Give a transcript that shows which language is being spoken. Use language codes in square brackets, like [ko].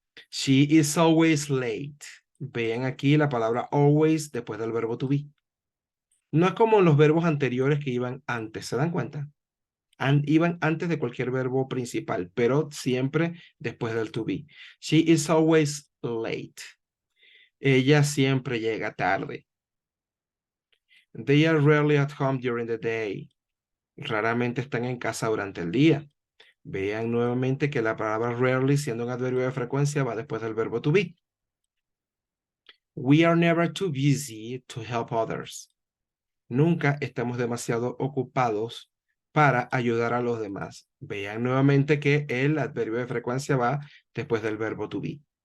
[en] She is always late. [es] Vean aquí la palabra always después del verbo to be. No es como los verbos anteriores que iban antes, ¿se dan cuenta? Iban antes de cualquier verbo principal, pero siempre después del to be. [en] She is always late. [es] Ella siempre llega tarde. [en] They are rarely at home during the day. [es] Raramente están en casa durante el día. Vean nuevamente que la palabra rarely, siendo un adverbio de frecuencia, va después del verbo to be. [en] We are never too busy to help others. [es] Nunca estamos demasiado ocupados para ayudar a los demás. Vean nuevamente que el adverbio de frecuencia va después del verbo to be.